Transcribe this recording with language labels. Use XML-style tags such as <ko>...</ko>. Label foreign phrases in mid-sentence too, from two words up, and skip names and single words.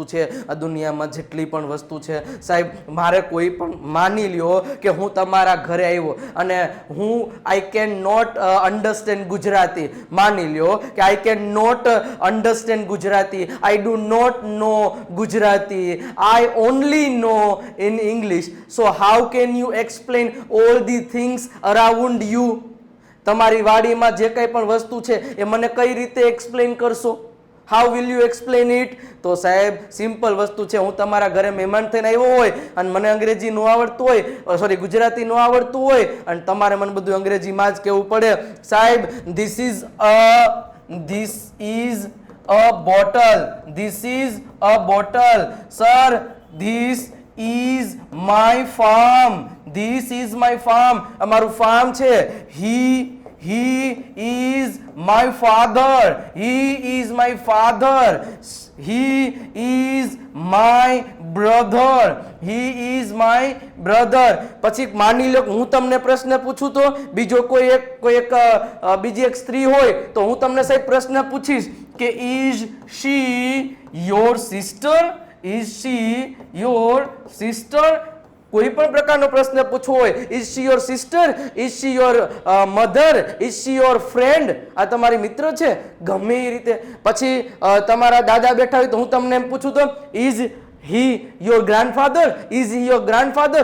<gu>છે આ દુનિયામાં જેટલી પણ વસ્તુ છે સાહેબ મારે કોઈ પણ માની લ્યો કે હું તમારા ઘરે આવ્યો અને હું</gu> <en>I can not understand Gujarati</en> <gu>માની લ્યો કે</gu> <en>I can not understand Gujarati I do not know Gujarati I only know in English So how can you explain all the things around you?</en> <gu>તમારી વાડીમાં જે કંઈ પણ વસ્તુ છે એ મને કઈ રીતે એક્સપ્લેન કરશો</gu> <en>how will you explain it?</en> <gu>તો સાહેબ સિમ્પલ વસ્તુ છે હું તમારા ઘરે મહેમાન થઈને આવ્યો હોય અને મને અંગ્રેજી ન આવડતું હોય સોરી ગુજરાતી ન આવડતું હોય અને તમારે મને બધું અંગ્રેજીમાં જ કહેવું પડે સાહેબ</gu> <en>this is a bottle sir this is my farm. This is my farm.</en> <gu>અમારું farm છે.</gu> <en>He is my father. He is my father. He is my brother. He is my brother.</en> <gu>પછી માની લો હું તમને પ્રશ્ન પૂછું તો બીજો કોઈ એક બીજી એક સ્ત્રી હોય તો હું તમને સાહેબ પ્રશ્ન પૂછીશ કે</gu> <en>is she your sister? Is she your sister?</en> <gu>કોઈ પણ પ્રકારનો પ્રશ્ન પૂછવો હોય,</gu> <en>is she your sister, is she your mother, is she your friend,</en> <gu>આ તમારી મિત્ર છે, ગમે એ રીતે. પછી તમારા દાદા બેઠા હોય તો હું તમને એમ પૂછું તો</gu> <en>is he your grandfather, is he your grandfather.</en>